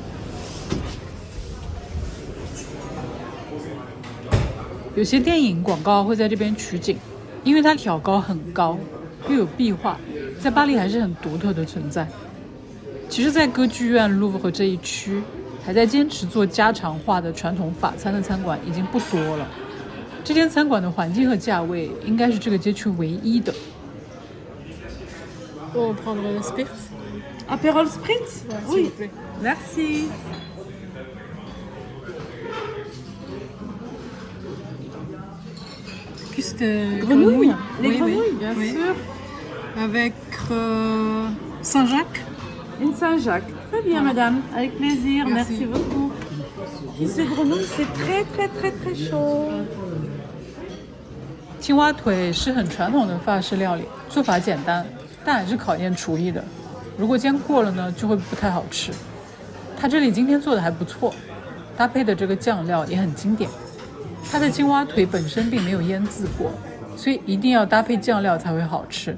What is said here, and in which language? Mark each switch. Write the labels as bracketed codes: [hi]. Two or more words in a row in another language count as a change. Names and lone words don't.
[zh] 有些电影广告会在这边取景，因为它挑高很高，又有壁画，在巴黎还是很独特的存在。其实在歌剧院 Louvre 这一区，还在坚持做家常化的传统法餐的餐馆已经不多了。这间餐馆的环境和价位应该是这个街区唯一的。 [fr] On prendrait le spritz. Apérol Spritz? Oui. Oui. Merci. Plus de Grenouilles. Les Oui, grenouilles, oui. bien Oui. sûr. Avec Saint-Jacques. Une Saint-Jacques. Très bien, madame. Avec plaisir. Merci. Merci beaucoup. Cuisse de grenouille, c'est très, très, très, très chaud. [zh] 青蛙腿是很传统的法式料理，做法简单，但还是考验厨艺的。如果煎过了呢，就会不太好吃。它这里今天做的还不错，搭配的这个酱料也很经典。它的青蛙腿本身并没有腌制过，所以一定要搭配酱料才会好吃。